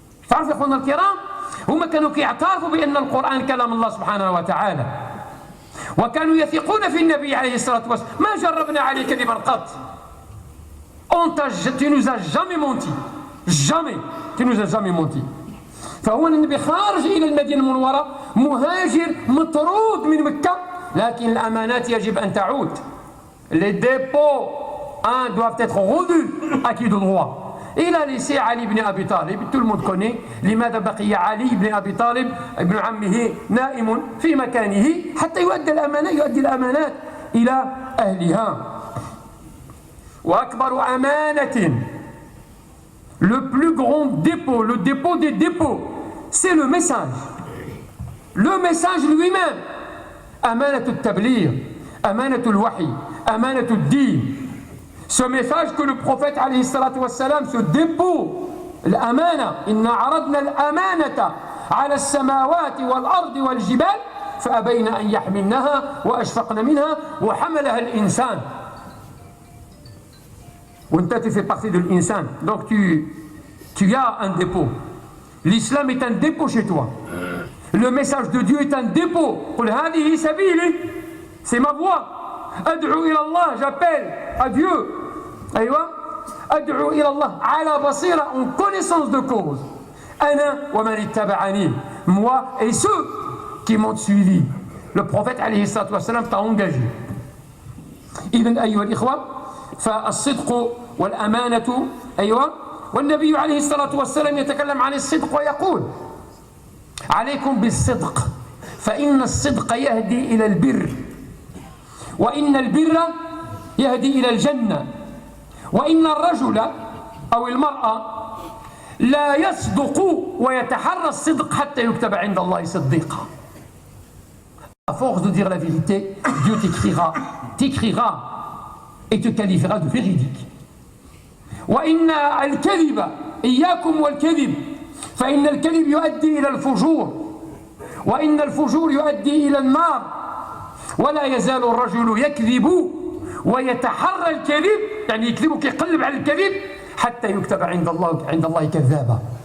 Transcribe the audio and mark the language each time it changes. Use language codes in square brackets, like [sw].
[ar] تعرف يا أخونا الكرام، هما كانوا كيعترفوا بأن القرآن كلام الله سبحانه وتعالى، وكانوا يثقون في النبي عليه الصلاة والسلام. ما جربنا عليه كذبا قط. [fr] Tu nous as jamais menti. Jamais. Tu nous as jamais menti. [ar] فهو النبي خارج إلى المدينة المنورة، مهاجر مطرود من مكة، لكن الأمانات يجب أن تعود. [fr] Les dépôts doivent être rendus à qui de droit. Il a laissé Ali ibn Abi Talib, tout le monde connaît [ar] لماذا بقي علي ibn Abi Talib ابن عمه نائم في مكانه حتى يؤدي الأمانات إلى أهلها. وأكبر أمانة, [fr] le plus grand dépôt, le dépôt des dépôts, c'est le message. Le message lui-même. [ar] أمانة التبليغ, أمانة الوحي, أمانة الدين. [fr] Ce message que le prophète alayhi salatu wassalam, ce dépôt, l'amana, [ar] inna aradna l'amanata ala as-samawati wal-ardi wal-jibal فأبين أن يحملنها وأشفقن منها وحملها الإنسان. وانت [fr] tu fais partie de l'insan, donc tu as un dépôt. L'islam est un dépôt chez toi. Le message de Dieu est un dépôt. [ar] قل هذه سبيلي, [fr] c'est ma voie. [ar] أدعو إلى الله, [fr] j'appelle à Dieu. [ar] أيوة, أدعو إلى الله على بصيرة, [fr] en connaissance de cause. [ar] أنا ومن اتبعني, [fr] moi et ceux qui m'ont suivi. Le prophète [ar] عليه الصلاة والسلام [fr] t'a engagé. [ar] إذن أيها الإخوة, فالصدق والأمانة أيوة. والنبي عليه الصلاة والسلام يتكلم عن الصدق ويقول عليكم بالصدق فإن الصدق يهدي إلى البر وإن البر يهدي إلى الجنة وإن الرجل أو المرأة لا يصدق ويتحرى الصدق حتى يكتب عند الله صديقا. [fr] À force de dire la vérité, Dieu t'écrira et te qualifiera de véridique. [ar] وإن الكذب إياكم والكذب فإن الكذب يؤدي إلى الفجور وإن الفجور يؤدي إلى النار ولا يزال الرجل يكذب ويتحرى الكذب, يعني يكذب كيقلب على الكذب حتى يكتب عند الله كذابا.